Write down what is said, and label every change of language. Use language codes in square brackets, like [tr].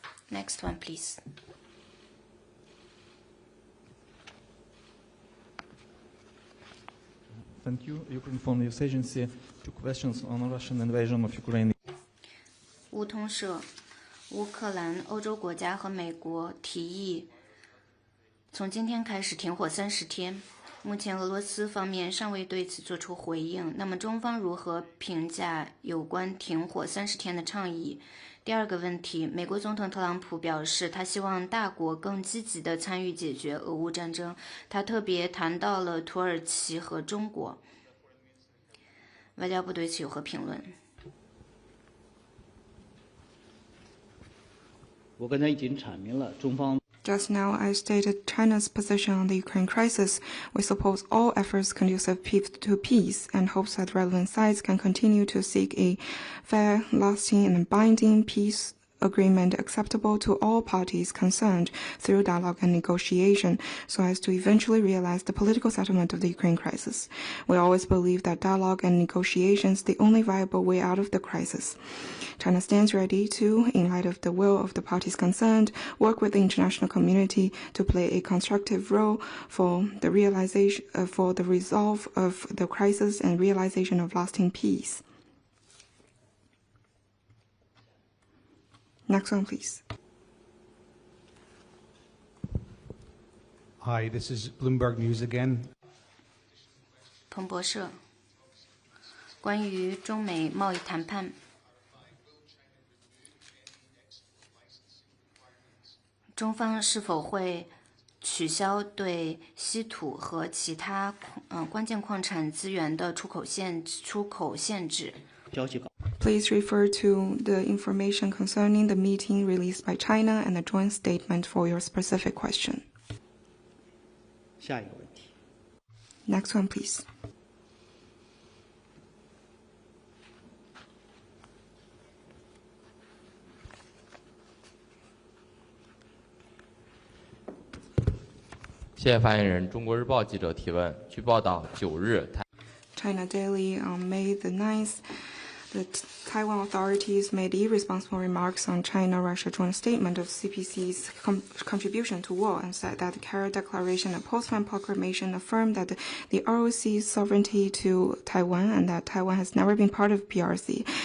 [en] Next one, please. Thank you. Ukraine Foreign News Agency. 2 questions on Russian invasion of Ukraine. [zh] 乌通社，乌克兰、欧洲国家和美国提议从今天开始停火30天。目前俄罗斯方面尚未对此作出回应。那么中方如何评价有关停火30天的倡议？第二个问题，美国总统特朗普表示，他希望大国更积极地参与解决俄乌战争。他特别谈到了土耳其和中国。外交部对此有何评论？我刚才已经阐明了中方。 [en] Just now, I stated China's position on the Ukraine crisis. We support all efforts conducive to peace and hopes that relevant sides can continue to seek a fair, lasting, and binding peace agreement acceptable to all parties concerned through dialogue and negotiation so as to eventually realize the political settlement of the Ukraine crisis. We always believe that dialogue and negotiation is the only viable way out of the crisis. China stands ready to, in light of the will of the parties concerned, work with the international community to play a constructive role for the resolve of the crisis and realization of lasting peace. Next one, please. Hi, this is Bloomberg News again. [zh] 彭博社，关于中美贸易谈判，中方是否会取消对稀土和其他关键矿产资源的出口限制？消息稿。 [en] Please refer to the information concerning the meeting released by China and the joint statement for your specific question. [zh] 下一个问题。 [en] Next one, please. [zh] 谢谢发言人。中国日报记者提问：据报道，9日， [en] China Daily on May the 9th, the Taiwan authorities made irresponsible remarks on China-Russia joint statement of CPC's contribution to war and said that the Carrot Declaration and Postman Proclamation affirmed that the ROC's sovereignty to Taiwan and that Taiwan has never been part of PRC.